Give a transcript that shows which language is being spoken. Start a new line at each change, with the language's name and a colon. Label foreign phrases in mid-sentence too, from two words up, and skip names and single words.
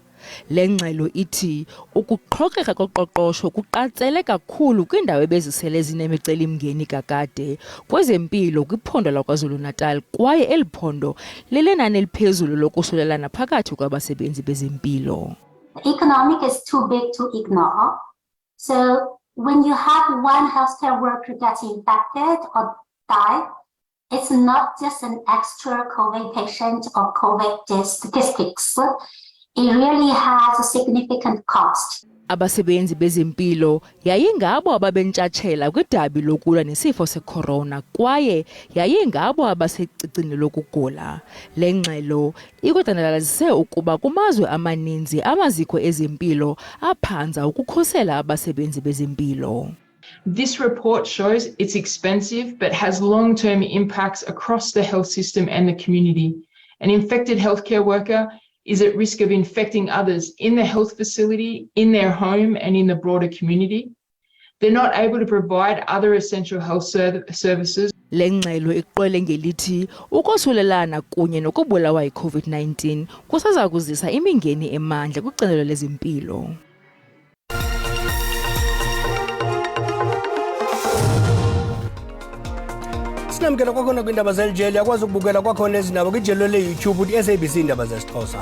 Xhosa: Le ngxelo ithi ukuqhokeka koqoqosho kuqatsele kakhulu kwiindawo ebezisele zinemicelimngeni kakade kwezempilo kwiphondo laKwaZulu-Natal, kwaye eli phondo lilenani eliphezulu lokusulelana phakathi kwabasebenzi bezempilo.
English: Economic is too big to ignore. So when you have one healthcare worker gets infected or die, it's not just an extra COVID patient or COVID statistics. It really has a significant cost.
Xhosa: Abasebenzi bezempilo yayingabo ababentshatshela kwidabi lokulwa nesifo secorona, kwaye yayingabo abasecicini lokugula. Le ngxelo ikudandalazise ukuba kumazwe amaninzi amaziko ezempilo aphanza ukukhusela abasebenzi bezempilo.
English: This report shows it's expensive but has long-term impacts across the health system and the community. An infected healthcare worker is at risk of infecting others in the health facility, in their home, and in the broader community. They're not able to provide other essential health services.
Xhosa: Le ngxelo iqwele ngelithi ukosulelana kunye nokubulawa yi-COVID-19 kusaza kuzisa imingeni emandla kwicandelo lezempilo. Sinamkela kwakhona kwindaba zeljeli yakwazi ukubukela kwakhona ezindaba kwijelo le-YouTube uthi SABC Iindaba zesiXhosa.